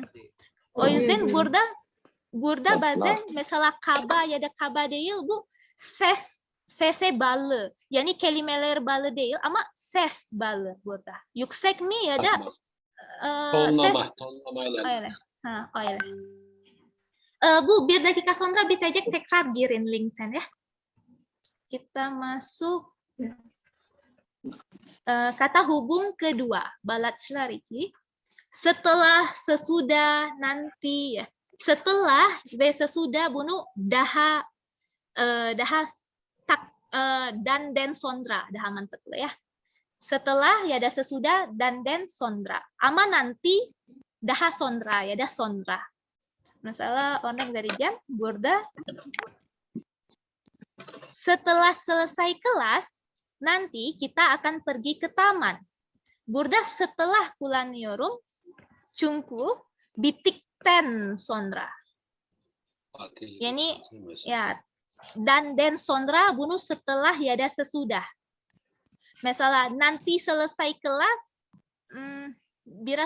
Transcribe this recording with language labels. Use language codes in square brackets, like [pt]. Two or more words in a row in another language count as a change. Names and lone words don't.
[tr] O yüzden burada bazen mesela kaba ya da kaba değil, bu sese bağlı. Yani kelimeler bağlı değil ama ses bağlı burada. Yüksek mi ya da ses Tonlamayla. öyle. Ha, öyle. Bu 1 dakika sonra bitecek, tekrar girin linkten ya. [id] Kita masuk kata hubung kedua, balatçılar 2. Setelah, sesudah, nanti ya. [tr] Setelah ve sesudah bunu daha dan sonra daha mantıklı ya. Setelah ya da sesudah dan sonra. Ama nanti daha sonra ya da sonra. Mesela örnek vereceğim burada. [id] Setelah selesai kelas, nanti kita akan pergi ke taman. [tr] Burada setelah kullanıyorum. Çünkü bittikten sonra. Yani ya dan sonra bunu setelah ya da sesudah. [id] Mesela nanti selesai kelas, [tr] biraz